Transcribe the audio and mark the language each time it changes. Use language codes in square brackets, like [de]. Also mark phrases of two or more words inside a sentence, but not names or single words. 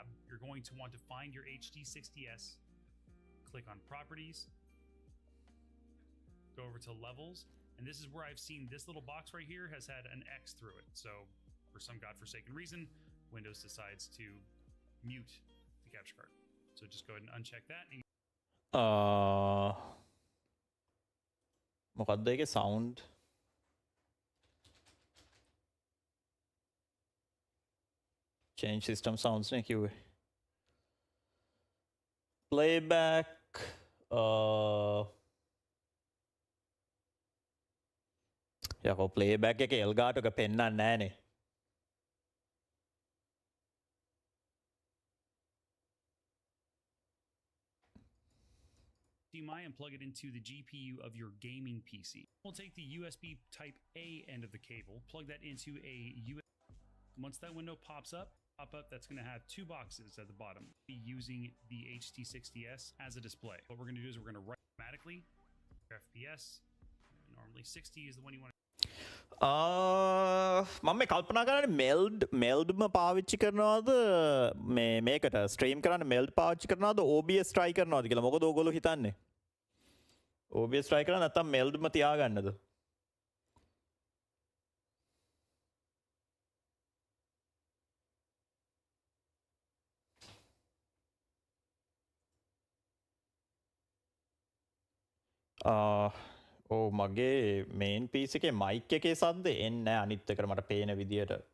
[en] You're going to want to find your HD60S, click on properties, go over to levels, and this is where I've seen this little box right here has had an X through it. So for some godforsaken reason, Windows decides to mute the capture card. So just go ahead and uncheck that. And [si] මොකක්ද ඒකේ [en] sound change system sounds [si] නේ කිව්වේ playback යකෝ playback එකේ Elgato එක පෙන්නන්නේ නැහනේ [en] HDMI and plug it into the GPU of your gaming PC. We'll take the USB type A end of the cable, plug that into a USB. Once that window pops up, that's going to have two boxes at the bottom. Be using the HT60S as a display. What we're going to do is we're going to write automatically FPS. Normally 60 is the one you want to. [si] මම මේ කල්පනා කරන්නේ මෙල්ඩ්ම පාවිච්චි කරනවද මේකට ස්ට්‍රීම් කරන්න මෙල්ඩ් පාවිච්චි කරනවද OBS try කරනවද කියලා මොකද ඕගොල්ලෝ හිතන්නේ OBS try කරා නැත්නම් මෙල්ඩ්ම තියාගන්නද ඕ මගේ [en] main PC [si] එකේ මයික් එකේ සද්ද එන්නේ අනිත් එකට මට පේන විදියට